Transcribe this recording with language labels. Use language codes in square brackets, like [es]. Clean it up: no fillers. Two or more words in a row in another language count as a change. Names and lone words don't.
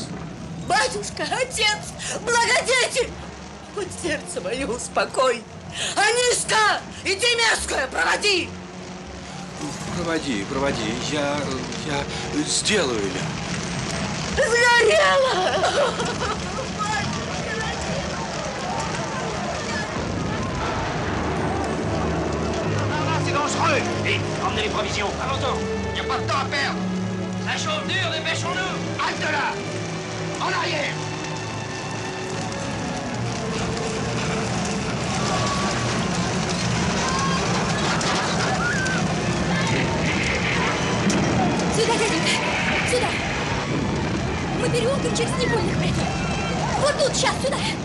[ru] Батюшка, отец, благодетель! Вот сердце мое успокой! Аниска, иди мерзкая, проводи! Проводи, я сделаю, Ля. Сгорела! [fr] C'est dangereux! Vite, emmenez les provisions! Allons-y! Il n'y a pas de temps à perdre! Ça chauffe dur, dépêchons-nous! Halte là! En arrière! [ru] Сюда, дяденька, сюда! Мы переулком через Невольных пройдем. Вот тут, сейчас, сюда!